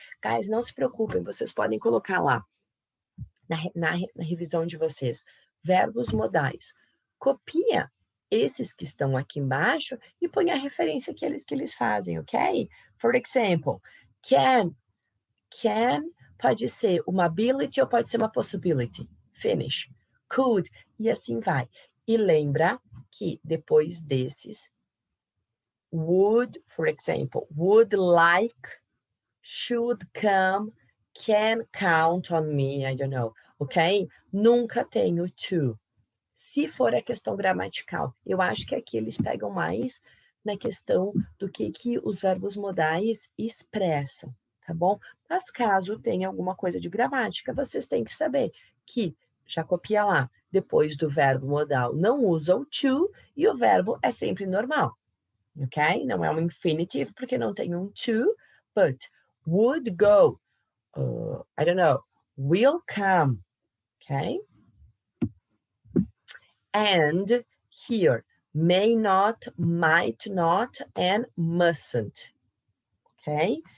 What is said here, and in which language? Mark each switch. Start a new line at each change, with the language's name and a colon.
Portuguese: Guys, não se preocupem, vocês podem colocar lá, na revisão de vocês, verbos modais. Copia esses que estão aqui embaixo e põe a referência que eles fazem, ok?
English: For example,
Portuguese: can pode ser uma ability ou pode ser uma possibility. Finish. Could, e assim vai. E lembra que depois desses,
English: would, for example, would like, should come, can count on me, I don't know,
Portuguese: ok? Nunca tenho to. Se for a questão gramatical, eu acho que aqui eles pegam mais na questão do que os verbos modais expressam, tá bom? Mas caso tenha alguma coisa de gramática, vocês têm que saber que, já copia lá, depois do verbo modal não usa o to e o verbo é sempre normal, ok? Não é um infinitive porque não tem um to,
English: but would go, I don't know, will come,
Portuguese: ok?
English: And here, may not, might not, and mustn't, ok?